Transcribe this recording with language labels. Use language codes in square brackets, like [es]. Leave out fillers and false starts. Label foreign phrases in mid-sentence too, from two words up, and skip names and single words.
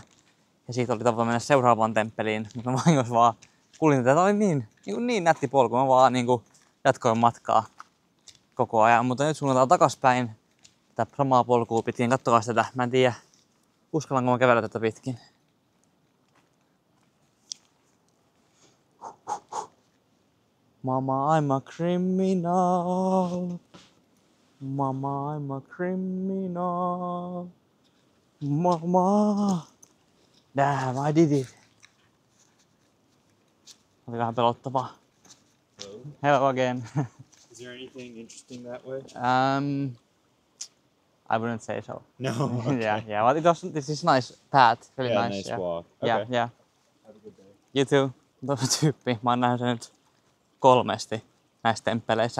[fi] Ja siitä oli tapa mennä seuraavaan temppeliin. Mutta mä vahingossa vaan kuulin, että tää oli niin nätti polku. Mä vaan jatkoin matkaa koko ajan. Mutta nyt suunnataan takaspäin tätä samaa polkua pitkin. Kattokaa tätä. Mä en tiedä, uskallanko mä kävellä tätä pitkin. [en] Mama, I'm a criminal. Mama, I'm a criminal. Mama. Damn, I did it. [fi] Oli vähän pelottavaa. [en] Hello. Hello again. Is there anything interesting that way? I wouldn't say so. No. Okay. Yeah. But this is nice path. Really Yeah, nice. nice walk. Yeah, Okay. yeah. Have a good day. You too. [fi] Tuossa tyyppi. Mä oon nähnyt sen nyt 3 näissä temppeleissä.